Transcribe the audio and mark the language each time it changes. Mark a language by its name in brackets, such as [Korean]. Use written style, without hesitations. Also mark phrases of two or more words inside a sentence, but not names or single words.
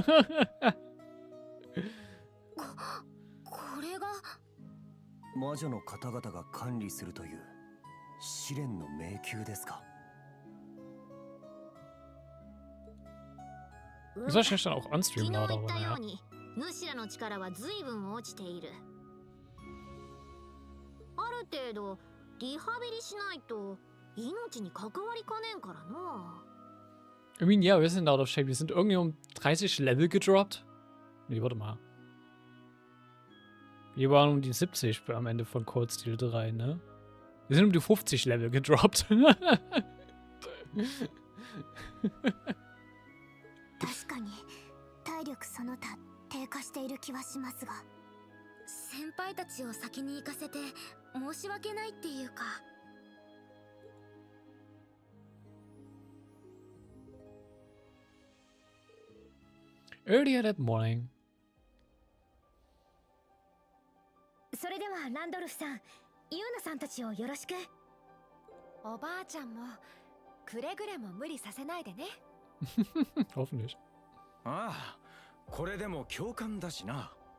[Japanese] 魔女の方々が管理するという試練の迷宮ですか。 [German] Ist wahrscheinlich dann auch on-stream lauter, oder? Ja. [Japanese] 主らの力は随分落ちている。ある程度リハビリしないと命に関わりかねんからな。 [English] I mean, [German] ja, wir sind [English] out of shape. [German] Wir sind irgendwie um 30 Level gedroppt. Nee, warte mal. Wir waren um die 70 am Ende von Cold Steel 3, ne? Wir sind um die 50 Level gedroppt. [Japanese] 確かに体力その他低下している気はしますが、先輩たちを先に行かせて申し訳ないっていうか。 [English] Earlier that morning. [Japanese] それではランドルフさん、ユーナさんたちをよろしく。おばあちゃんもくれぐれも無理させないでね。 [German] Hoffentlich. [Japanese] ああ、これでも共感だしな。